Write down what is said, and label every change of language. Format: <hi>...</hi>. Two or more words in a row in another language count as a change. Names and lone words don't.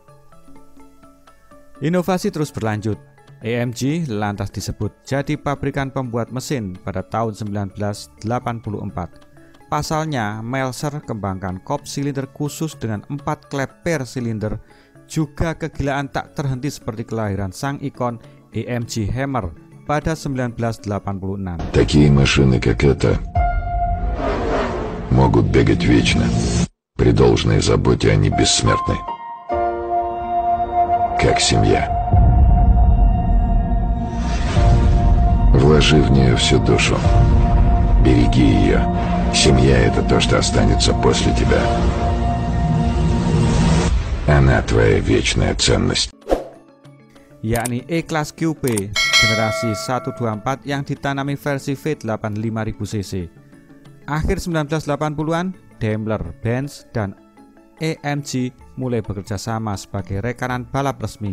<id>Inovasi terus berlanjut. AMG lantas disebut jadi pabrikan pembuat mesin pada tahun 1984. Pasalnya, Melzer kembangkan kop silinder khusus dengan 4 klep per silinder, juga kegilaan tak terhenti seperti kelahiran sang ikon AMG Hammer pada 1986.</id> <ru>Такие машины, как эта, могут бегать вечно. При должной заботе они бессмертны. Как семья. Вложи в нее всю душу. Береги ее. Семья — это то, что останется после тебя. Она твоя вечная ценность.</ru> <id>Yakni E-Class Coupe generasi 124 yang ditanami versi V8 5000cc. Akhir 1980-an, Daimler-Benz dan AMG mulai bekerja sama sebagai rekanan balap resmi.</id>